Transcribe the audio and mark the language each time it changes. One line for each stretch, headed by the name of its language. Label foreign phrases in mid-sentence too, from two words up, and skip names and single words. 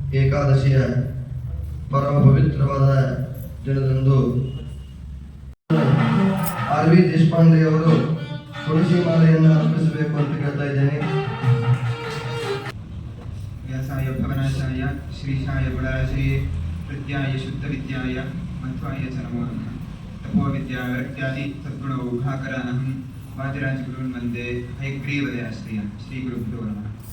Kannada: ಏಕಾದಶಿಯ ಪರಮ ಪವಿತ್ರವಾದ ದಿನದಂದು ಆರ್ ವಿ ದೇಶಪಾಂಡೆ ಅವರು ತುಳಸಿ ಮಾಲೆಯನ್ನು ಅರ್ಪಿಸಬೇಕು ಅಂತ ಕೇಳ್ತಾ ಇದ್ದೇನೆ.
Sanskrit: ವ್ಯಾಸಾಯ ಭವನಾಶಾಯ ಶ್ರೀಶಾಯ ಗುಣರಾಶಯೇ ಪ್ರತ್ಯಾಯ ಶುದ್ಧ ವಿದ್ಯಾಯ ಮಧ್ವಾಯ ಚ ನಮೋ ನಮಃ. ತಪೋ ವಿದ್ಯಾ ವೈರಾಗ್ಯಾದಿ ಸದ್ಗುಣ ಉಭಾಕರ ಅಹಂ ವಾದಿರಾಜ ಗುರುನ್ ವಂದೇ ಹಯಗ್ರೀವದಯಾಶ್ರಯ. ಶ್ರೀ ಗುರುಭ್ಯೋ ನಮಃ.